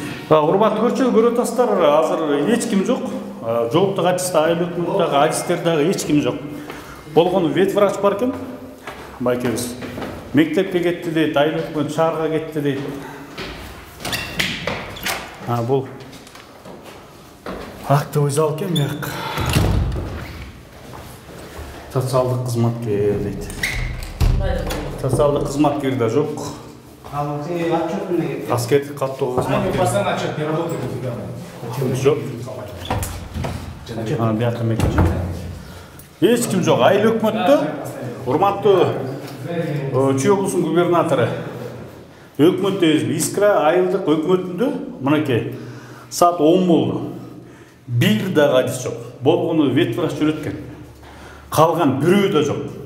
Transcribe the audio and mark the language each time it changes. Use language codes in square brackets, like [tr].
[ky] Урматтуу көрүүчүлөр, көрүп атасыздар, азыр эч ким жок. Жооптуу катчысы айыл өкмөттөгү адистер дагы эч ким жок. Болгону ветврач бар экен. Байкебиз мектепке кетти дейт, айыл өкмөт шаарга кетти дейт. Бул актовый зал экен, мек. Социалдык кызматкер дейт. Социалдык кызматкер да жок. Аскердик каттоо кызматкер. [ru] Постоянно отчет не работает у тебя. [ky] Жок. Биякта мекен жок. Эч ким жок. Айыл өкмөттө урматтуу Чүй облусунун губернатору өкмөттө Искра айылдык өкмөтүндө мынакей саат 10 болду. Бир дагы адис жок. Болгону ветврач жүрөткөн. Калган бирөө да жок.